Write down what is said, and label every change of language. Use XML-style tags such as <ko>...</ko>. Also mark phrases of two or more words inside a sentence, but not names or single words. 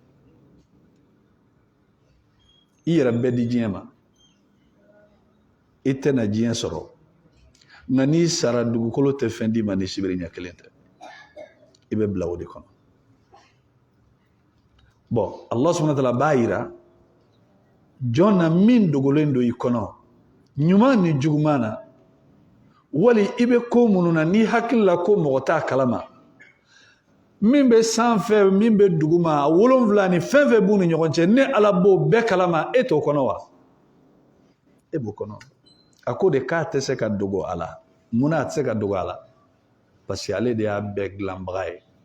<bm>i yɛrɛ bɛɛ di diɲɛ ma i tɛna diɲɛ sɔrɔ nka n'i sara dugukolo tɛ fɛn d'i ma ni sibiri ɲɛ 1 tɛ i bɛ bila o de kɔnɔ bon</bm> <ar>الله سبحانه وتعالى</ar> <bm>bayira jonna min dogolen do ikono nyuma ni jugumana wali ibe ko mununa ni hakilla ko mogota kalama min be sanfɛ min be duguma wolonfila ni fɛn fɛn b'u ni ɲɔgɔn cɛ ne ala b'o bɛɛ kalama e t'o kɔnɔ wa e b'o kɔnɔ a ko de k'a tɛ se ka dogo a la munna a tɛ se ka dogo a la</bm> <fr>parce que</fr> <bm>ale de y'a bɛɛ dilanbaga ye</bm>